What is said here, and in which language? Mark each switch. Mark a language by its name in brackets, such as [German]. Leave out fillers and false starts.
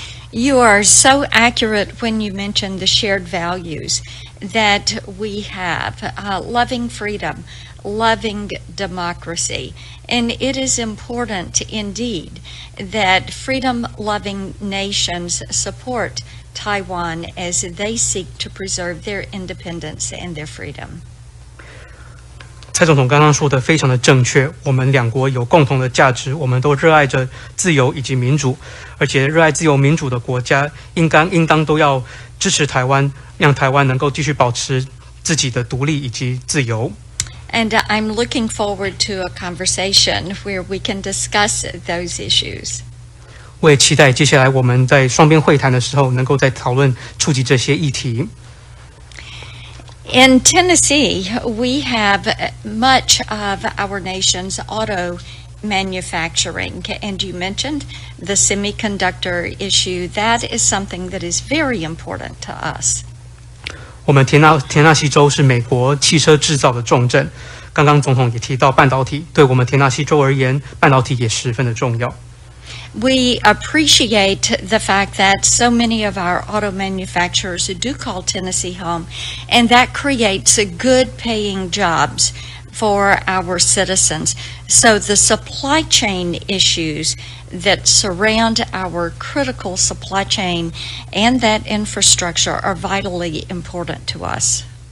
[English] You are so accurate when you mention the shared values that we have, loving freedom, loving democracy. And it is important indeed that freedom-loving nations support Taiwan as they seek to preserve their independence and their freedom. [Chinese] 蔡总统刚刚说的非常的正确，我们两国有共同的价值，我们都热爱着自由以及民主，而且热爱自由民主的国家应当都要支持台湾，让台湾能够继续保持自己的独立以及自由。 [English] And I'm looking forward to a conversation where we can discuss those issues. [Chinese] 我也期待接下来我们在双边会谈的时候，能够再讨论触及这些议题。 [English] In Tennessee, we have much of our nation's auto manufacturing, and you mentioned the semiconductor issue. That is something that is very important to us. [Chinese] 我们田纳西州是美国汽车制造的重镇，刚刚总统也提到半导体，对我们田纳西州而言，半导体也十分的重要。 [English] We appreciate the fact that so many of our auto manufacturers do call Tennessee home, and that creates good paying jobs for our citizens. So the supply chain issues that surround our critical supply chain and that infrastructure are vitally important to us.